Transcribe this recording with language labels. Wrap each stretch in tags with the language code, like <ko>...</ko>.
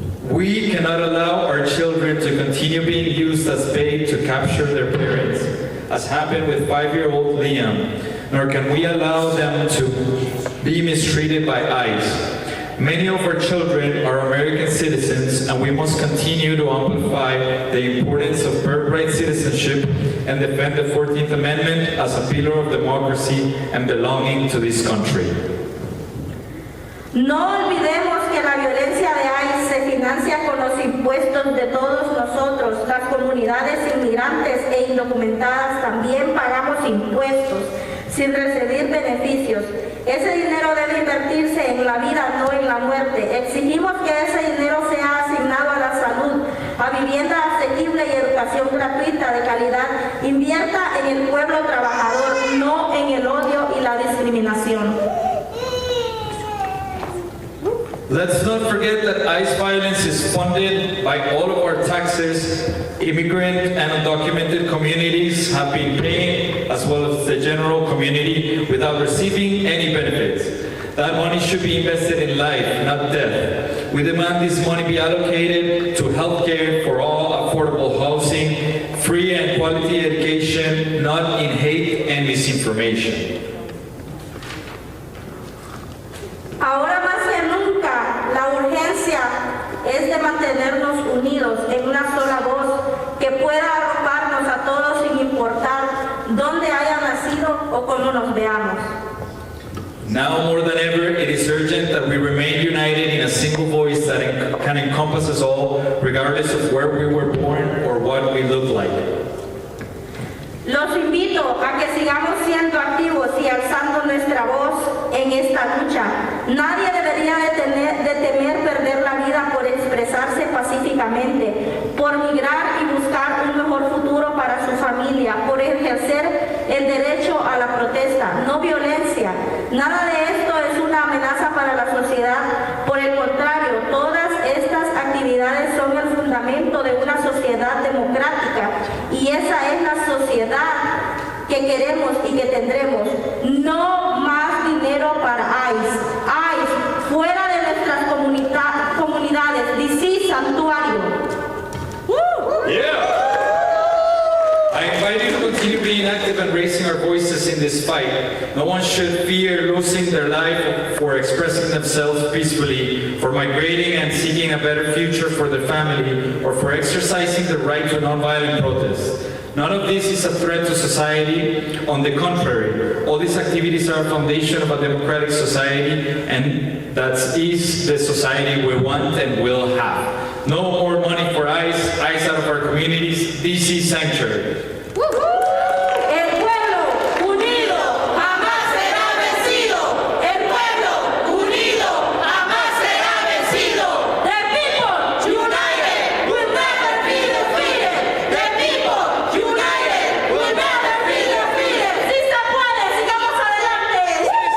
<en>We cannot allow our children to continue being used as bait to capture their parents, as happened with 5-year-old Liam, nor can we allow them to be mistreated by ICE. Many of our children are American citizens, and we must continue to amplify the importance of birthright citizenship and defend the 14th Amendment as a pillar of democracy and belonging to this country.</en> <es>No olvidemos que la violencia de ICE se financia con los impuestos de todos nosotros. Las comunidades inmigrantes e indocumentadas también pagamos impuestos sin recibir beneficios. Ese dinero debe invertirse en la vida, no en la muerte. Exigimos que ese dinero sea asignado a la salud, a vivienda asequible y educación gratuita de calidad. Invierta en el pueblo trabajador, no en el odio y la discriminación.</es> <en>Let's not forget that ICE violence is funded by all of our taxes. Immigrant and undocumented communities have been paying, as well as the general community, without receiving any benefits. That money should be invested in life, not death. We demand this money be allocated to healthcare for all, affordable housing, free and quality education, not in hate and misinformation.</en> <es>Ahora más que nunca, la urgencia es de mantenernos unidos en una sola voz que pueda arroparnos a todos sin importar dónde haya nacido o cómo nos veamos.</es> <en>Now more than ever, it is urgent that we remain united in a single voice that can encompass us all, regardless of where we were born or what we look like.</en> <es>Los invito a que sigamos siendo activos y alzando nuestra voz en esta lucha. Nadie debería de temer perder la vida por expresarse pacíficamente, por migrar y buscar un mejor futuro para su familia, por ejercer el derecho a la protesta, no violencia. Nada de esto es una amenaza para la sociedad. Por el contrario, todas estas actividades son el fundamento de una sociedad democrática y esa es la sociedad que que queremos y que tendremos. No más dinero para ICE. ICE, fuera de nuestras comunidades. DC, santuario. Yeah!</es> <en>I invite you to continue being active and raising our voices in this fight. No one should fear losing their life for expressing themselves peacefully, for migrating and seeking a better future for their family, or for exercising the right to nonviolent protest. None of this is a threat to society. On the contrary, all these activities are a foundation of a democratic society, and that is the society we want and will have. No more money for ICE, ICE out of our communities, DC sanctuary.</en> <es>El pueblo unido jamás será vencido. El pueblo unido jamás será vencido.</es> <en>The people united will never be defeated. The people united will never be defeated.</en> <es>Sí se puede, sigamos adelante.</es>